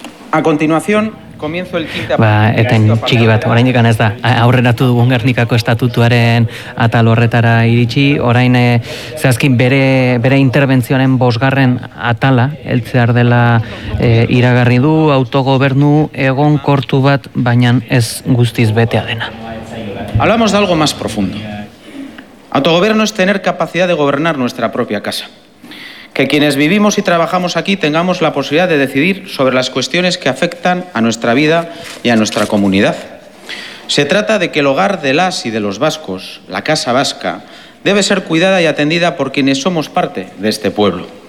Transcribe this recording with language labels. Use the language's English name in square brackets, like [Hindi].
[Spanish] A continuación, comienzo el quinta. [Basque] Ba, eten txiki bat, oraindik ez da aurreratu dugun Gernikako estatutuaren atal horretara iritsi, orain zehazkin bere interbentzioaren bosgarren atala heltzear dela iragarri du, autogobernu egonkortu bat, baina ez guztiz betea dena. [Spanish] Hablamos de algo más profundo. Autogobierno es tener capacidad de gobernar nuestra propia casa. Que quienes vivimos y trabajamos aquí tengamos la posibilidad de decidir sobre las cuestiones que afectan a nuestra vida y a nuestra comunidad. Se trata de que el hogar de las y de los vascos, la Casa Vasca, debe ser cuidada y atendida por quienes somos parte de este pueblo.